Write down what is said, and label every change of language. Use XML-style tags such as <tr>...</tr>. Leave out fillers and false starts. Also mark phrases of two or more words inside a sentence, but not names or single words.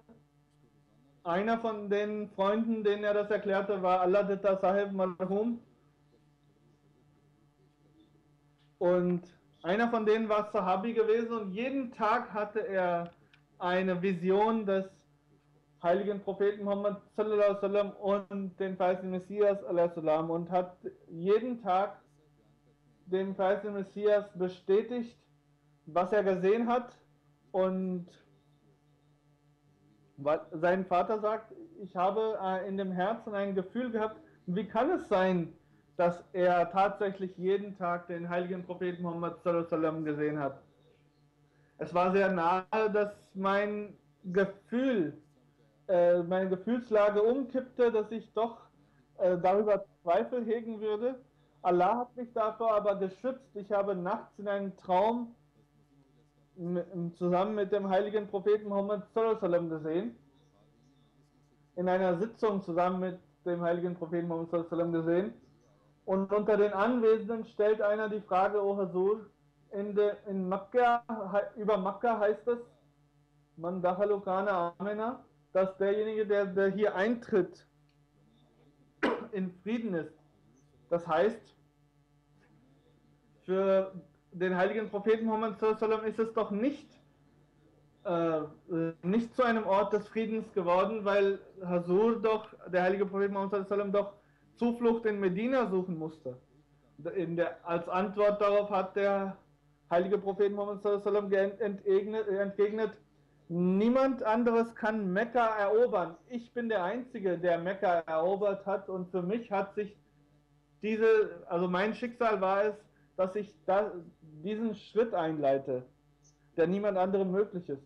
<de>Einer von den Freunden, denen er das erklärte, war Alladitta Sahib Marhum. Und einer von denen war Sahabi gewesen und jeden Tag hatte er eine Vision des heiligen Propheten Muhammad</de> <ar>صلى الله عليه وسلم</ar> <de>und den verheißenen Messias</de> <ar>عليه السلام</ar> <de>und hat jeden Tag dem verheißenen Messias bestätigt, was er gesehen hat. Und sein Vater sagt, ich habe in dem Herzen ein Gefühl gehabt, wie kann es sein, dass er tatsächlich jeden Tag den heiligen Propheten Muhammad</de> <ar>صلى الله عليه وسلم</ar> <de>gesehen hat. Es war sehr nahe, dass meine Gefühlslage umkippte, dass ich doch darüber Zweifel hegen würde. Allah hat mich davor aber geschützt. Ich habe nachts in einem Traum zusammen mit dem heiligen Propheten Muhammad</de> <ar>صلى الله عليه وسلم</ar> <de>gesehen. In einer Sitzung zusammen mit dem heiligen Propheten Muhammad</de> <ar>صلى الله عليه وسلم</ar> <de>gesehen. Und unter den Anwesenden stellt einer die Frage, O Hasur, in Makkah, über Makkah heißt es,</de> <ar>من دخله كان آمنا,</ar> <de>dass derjenige, der hier eintritt, in Frieden ist. Das heißt, für den heiligen Propheten Muhammad</de> <ar>صلى الله عليه وسلم</ar> <de>ist es doch nicht zu einem Ort des Friedens geworden, weil Hasur doch, der heilige Prophet Muhammad sallallahu alaihi wasallam, doch Zuflucht in Medina suchen musste. Als Antwort darauf hat der heilige Prophet Muhammad</de> <ar>صلى الله عليه وسلم</ar> <de>entgegnet, niemand anderes kann Mekka erobern. Ich bin der Einzige, der Mekka erobert hat, und für mich hat sich also mein Schicksal war es, dass ich diesen Schritt einleite, der niemand anderem möglich ist.</de>